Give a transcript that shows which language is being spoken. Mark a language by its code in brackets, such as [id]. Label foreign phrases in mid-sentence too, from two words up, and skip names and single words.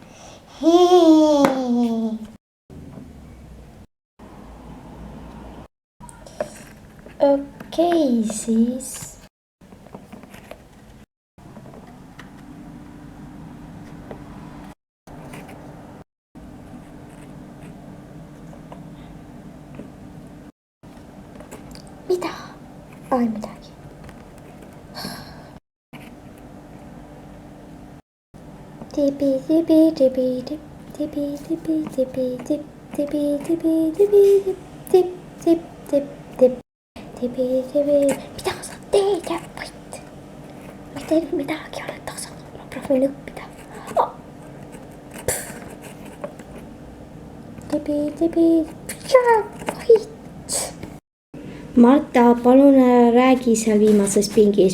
[et] Okei, siis. Mida? Ai midagi. Tipi tipi tipi tip tipi tipi tipi tip tipi tipi tipi tip tip tip tip tip tipi tipi. Mida sa teed, jääb vait? Ma ei teinud midagi, olen tasa. Ma proovin õppida. Tipi tipi jääb vait. Marta, palun räägi seal viimases pingis.